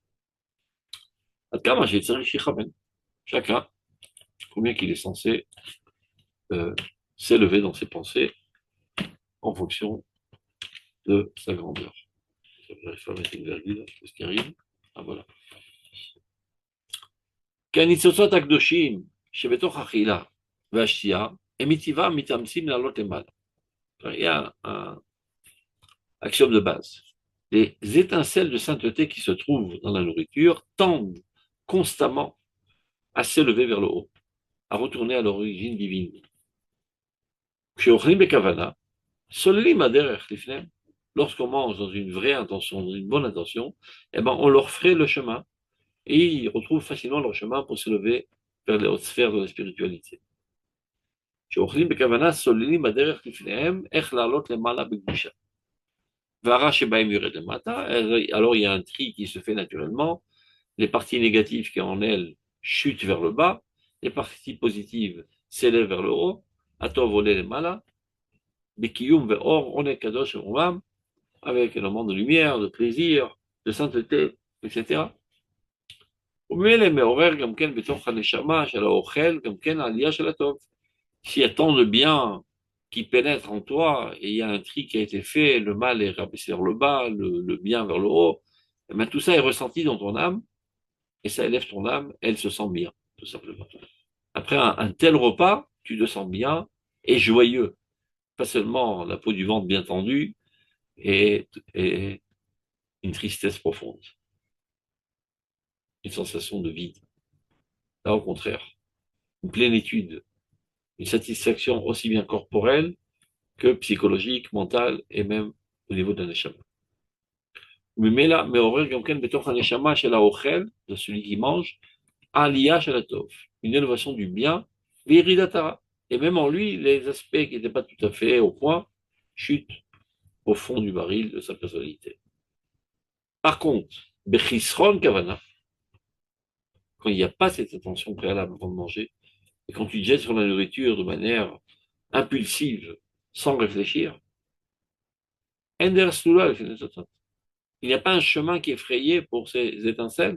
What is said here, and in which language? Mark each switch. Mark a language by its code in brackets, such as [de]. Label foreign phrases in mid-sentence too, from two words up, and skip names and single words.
[fr] Chacun, combien qu'il est censé euh, s'élever dans ses pensées en fonction de sa grandeur. J'arrive pas à mettre une virgule, ce qui arrive. Ah voilà. [he] כניצוצות הקדושים שבתוך אכילה והשתייה, הם מטבעם מתאמצים לעלות למעלה. [fr] Il y a un axiome de base. Les étincelles de sainteté qui se trouvent dans la nourriture tendent constamment à s'élever vers le haut, à retourner à l'origine divine. [he] כשאוכלים בכוונה, סוללים הדרך לפניהם. [fr] Lorsqu'on mange dans une vraie intention, dans une bonne intention, eh ben, on leur ferait le chemin et ils retrouvent facilement leur chemin pour s'élever vers les hautes sphères de la spiritualité. [he] כשאוכלים בכוונה, סוללים הדרך לפניהם, איך לעלות למעלה בקדושה. והרע שבהם יורד למטה, [fr] alors il y a un tri qui se fait naturellement, les parties négatives qui en elles chutent vers le bas, les parties positives s'élèvent vers le haut, [he] הטוב עולה למעלה, בקיום ואור עונה קדוש ורומם, [fr] avec un moment de lumière, de plaisir, de sainteté, etc. [he] וממילא מעורר גם כן בתוך הנשמה של האוכל, גם כן העלייה של הטוב. [fr] S'il y a tant de bien qui pénètre en toi, et il y a un tri qui a été fait, le mal est rabaissé vers le bas, le bien vers le haut, et bien tout ça est ressenti dans ton âme, et ça élève ton âme, elle se sent bien, tout simplement. Après un tel repas, tu te sens bien et joyeux. Pas seulement la peau du ventre bien tendue et une tristesse profonde, une sensation de vide. Là, au contraire, une plénitude, une satisfaction aussi bien corporelle que psychologique, mentale et même au niveau de l'aneshama. [he] וממילא מעורר גם כן בתוך הנשמה של האוכל, [fr] de celui qui mange, [he] עלייה של הטוב, [fr] une élévation du bien, [he] וירידת הרע. [fr] Et même en lui, les aspects qui n'étaient pas tout à fait au point chutent au fond du baril de sa personnalité. Par contre, [he] בחסרון כוונה, [fr] quand il n'y a pas cette attention préalable avant de manger, et quand tu te jettes sur la nourriture de manière impulsive, sans réfléchir, ender slula, il n'y a pas un chemin qui est frayé pour ces étincelles.